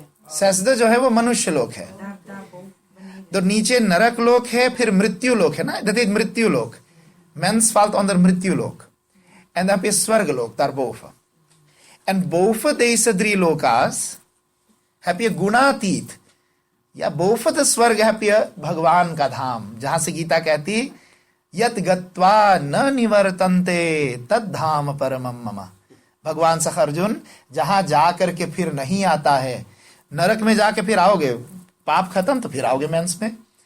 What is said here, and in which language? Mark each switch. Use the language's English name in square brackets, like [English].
[Hindi] सजदा जो है वो मनुष्य लोक है. तो नीचे नरक लोक है, फिर मृत्यु लोक है ना. [Dutch] Dat heet [Hindi] मृत्यु लोक. [Dutch] Mens valt onder mृत्यु लोक. En dan heb je zwerglook daarboven. En boven deze 3 loka's heb je गुणातीत. [Hindi] या [Dutch] boven de [Hindi] स्वर्ग [Dutch] heb je [Hindi] भगवान का धाम, जहां से गीता कहती यत गत्वा न निवर्तन्ते तद धाम परमम मम. भगवान सख अर्जुन, जहां जाकर के फिर नहीं आता है. नरक में जाके फिर आओगे, पाप खत्म तो फिर आओगे मेंस में.